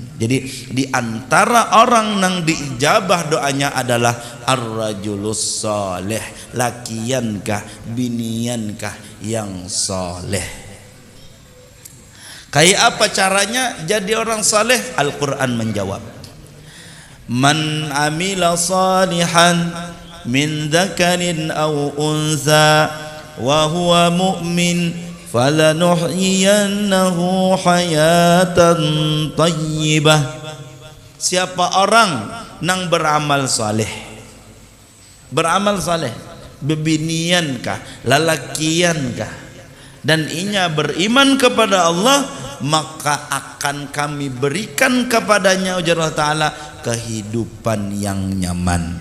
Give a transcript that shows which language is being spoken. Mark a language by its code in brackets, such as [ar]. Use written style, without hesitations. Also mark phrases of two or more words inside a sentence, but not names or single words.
[bjn] Jadi di antara orang yang diijabah doanya adalah [ar] الرجل الصالح, [bjn] lakiankah biniankah yang saleh. Kayak apa caranya jadi orang saleh? Al-Quran menjawab, [ar] من عمل صالحا من ذكر أو أنثى وهو مؤمن فلنحيينه حياة طيبة. [bjn] Siapa orang nang beramal saleh, beramal saleh, bebiniankah, lalakiankah, dan inya beriman kepada Allah, maka akan kami berikan kepadanya ujar Allah Ta'ala kehidupan yang nyaman.